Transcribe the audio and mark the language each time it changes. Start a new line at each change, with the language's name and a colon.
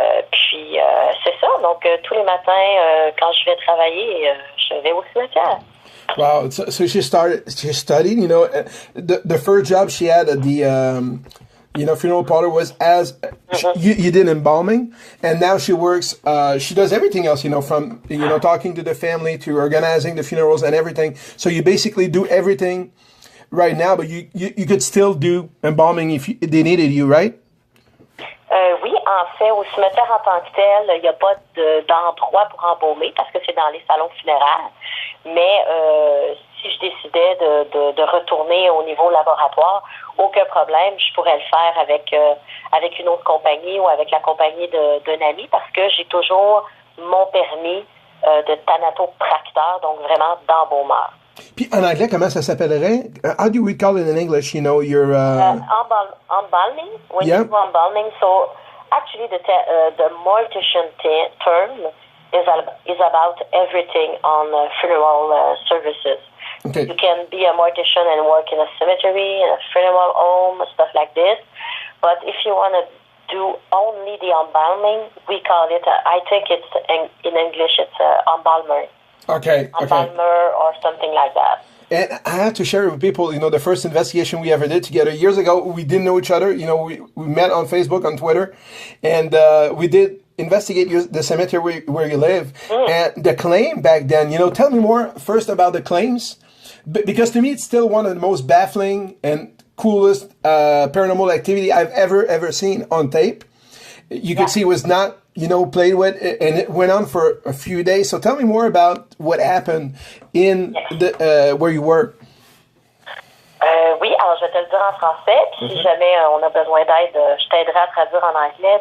French: Puis c'est ça, donc tous les matins, quand je vais travailler, je vais au cimetière.
English: Wow, so she studied, you know, the first job she had at the you know, funeral parlor was you did embalming, and now she works, she does everything else, you know, from, you know, talking to the family to organizing the funerals and everything. So you basically do everything right now, but you could still do embalming if they needed you, right?
French: Oui, en fait, au cimetière en tant que tel, il n'y a pas d'endroit pour embaumer parce que c'est dans les salons funéraires. Mais si je décidais de retourner au niveau laboratoire, aucun problème, je pourrais le faire avec une autre compagnie ou avec la compagnie d'un ami parce que j'ai toujours mon permis de thanatopracteur, donc vraiment d'embaumeur. Puis en anglais, comment ça s'appellerait?
English: How do we call it in English? You know, your embalming. When you do embalming, so actually the mortician term is about everything on funeral services. Okay. You can be a mortician and work in a cemetery, in a funeral home, stuff like this. But if you want to do only the embalming, we call it, I think it's in English, it's embalmer. Okay. Embalmer or something like that. And I have to share it with people, you know, the first investigation we ever did together years ago, we didn't know each other. You know, we met on Facebook, on Twitter, and we did investigate the cemetery where you live. And the claim back then, you know, tell me more first about the claims, because to me it's still one of the most baffling and coolest paranormal activity I've ever seen on tape. you could see it was not, played with, and it went on for a few days. So tell me more about what happened in where you were.
French: Oui, alors je vais te le dire en français, puis si jamais on a besoin d'aide, je t'aiderai à traduire en anglais.